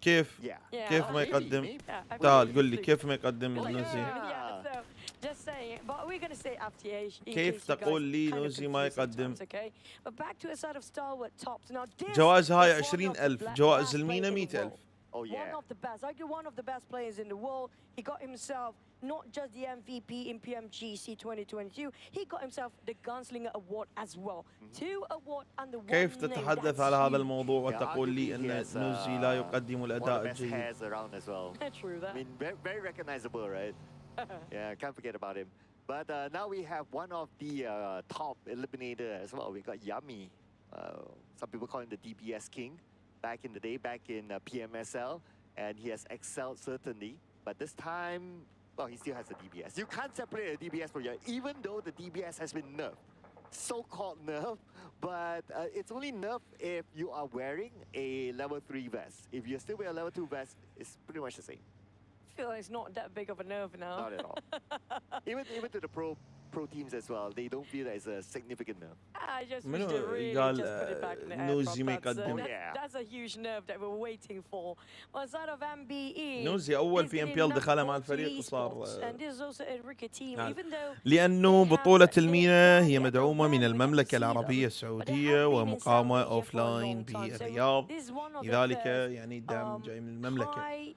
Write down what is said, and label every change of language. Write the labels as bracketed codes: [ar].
[ar] كيف؟ كيف ما يقدم؟ تعال قل لي كيف ما يقدم نوزي؟ [en] Just saying, but we're going to say FTH. [ar] كيف تقول لي نوزي ما يقدم؟ [en] But back to a sort of STALWART tops. Now [ar] جوائز هاي 20,000، جوائز المينا 100,000. [en] Oh yeah. One of the best, arguably one of the best players in the world. He got himself not just the MVP in PMGC 2022, he got himself the Gunslinger Award as well. 2 awards and the one [ar] كيف تتحدث على هذا الموضوع وتقول لي ان نوزي لا يقدم الاداء الجيد؟ [en] True that. I mean, very recognizable, right? Yeah, can't forget about him. But now we have one of the top eliminator as well. We got Yummy. Some people call him the DBS King. Back in the day, back in PMSL, and he has excelled certainly. But this time, well, he still has a DBS. You can't separate a DBS from Yummy, even though the DBS has been nerfed. So-called nerf, but it's only nerf if you are wearing a level 3 vest. If you're still wearing a level 2 vest, it's pretty much the same. I feel like it's not that big of a nerve now. Not at all. even to the pro teams as well, they don't feel that it's a significant nerf. I just wish they really just put it back in the air. [ar] نوزي ما يقدم. [en] That's a huge nerve that we're waiting for. On side of MBE. [ar] نوزي أول PMPL دخلها مع الفريق وصار. [en] And this is also a rookie team, even though. [ar] لأنه بطولة المينا هي مدعومة من المملكة العربية السعودية ومقامة أوفلاين بالرياض، لذلك يعني الدعم جاي من المملكة.